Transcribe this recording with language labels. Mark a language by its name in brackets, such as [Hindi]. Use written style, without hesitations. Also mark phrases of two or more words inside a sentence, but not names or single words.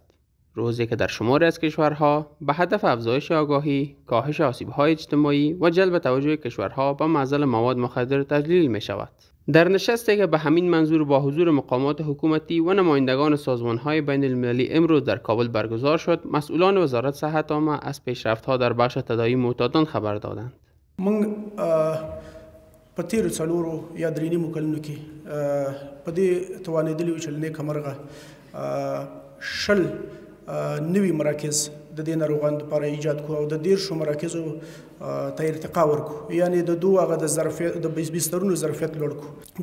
[Persian] روزی که در شماری از کشورها به هدف افزایش آگاهی، کاهش آسیب‌های اجتماعی و جلب توجه کشورها به معضل مواد مخدر تجلیل می شود. در نشستی که به همین منظور با حضور مقامات حکومتی و نمایندگان سازمان‌های بین المللی امروز در کابل برگزار شد، مسئولان وزارت صحت عامه از پیشرفت‌ها در بخش تداوی معتادان خبر دادند. [Pashto] من په تیرو څلورو یا درې نیمو کلونو کې په دې توانېدلي وو چې له نیکه مرغه شل نوي مراکز د دې ناروغانو لپاره ایجاد کړو او د 10 مراکزو ته ارتقا ورکړو، یعنې د دوه هغه د ظرفیت د بسترونو ظرفیت لوړ کړو.